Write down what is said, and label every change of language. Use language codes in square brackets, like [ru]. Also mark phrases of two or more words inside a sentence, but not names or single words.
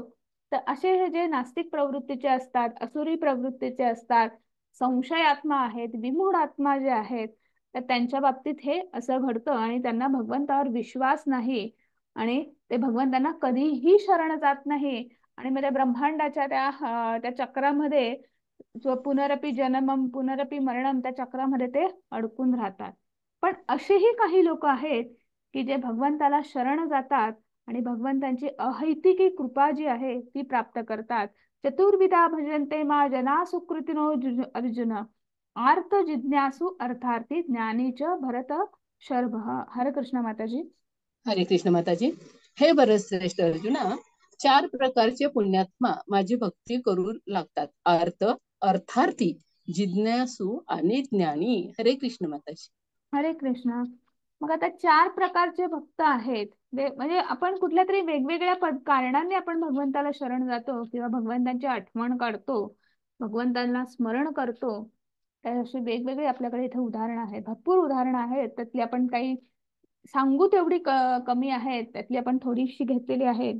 [mr] तर असे हे जे नास्तिक प्रवृत्तीचे असतात, असुरी प्रवृत्तीचे असतात, संशय आत्मा आहेत, विमूढ आत्मा जे आहेत, तर त्यांच्या बाबतीत हे असं घडतं आणि त्यांना भगवंतावर विश्वास नाही आणि ते भगवंतांना कधीही शरण जात नाही. आणि मग त्या ब्रह्मांडाच्या त्या चक्रामध्ये जो [sa] पुनरपि जन्मम पुनरपि मरणम [mr] त्या चक्रामध्ये ते अडकून राहतात. पण असेही काही लोक आहेत की जे भगवंताला शरण जातात आणि भगवंतांची अहैतिकी कृपा जी आहे ती प्राप्त करतात. [sa] चतुर्विधा भजन्ते मा जना सुकृतिनो अर्जुन आर्त जिज्ञासु अर्थार्थी ज्ञानी च भरत शर्भ. [mr] हरे कृष्ण माताजी. हरे कृष्ण माताजी. हे बरं श्रेष्ठ अर्जुना, 4 प्रकारचे पुण्यात्मा माझी भक्ती करू लागतात. अर्थार्थी, जिज्ञासू आणि ज्ञानी. हरे कृष्ण माताजी. हरे कृष्ण. मग आता 4 प्रकारचे भक्त आहेत. म्हणजे आपण कुठल्या तरी वेगवेगळ्या कारणांनी आपण भगवंताला शरण जातो किंवा भगवंतांची आठवण काढतो, भगवंतांना स्मरण करतो. अशी वेगवेगळी आपल्याकडे इथे उदाहरणं आहेत, भरपूर उदाहरणं आहेत. त्यातली आपण काही सांगू तेवढी कमी आहेत, त्यातली आपण थोडीशी घेतलेली आहेत.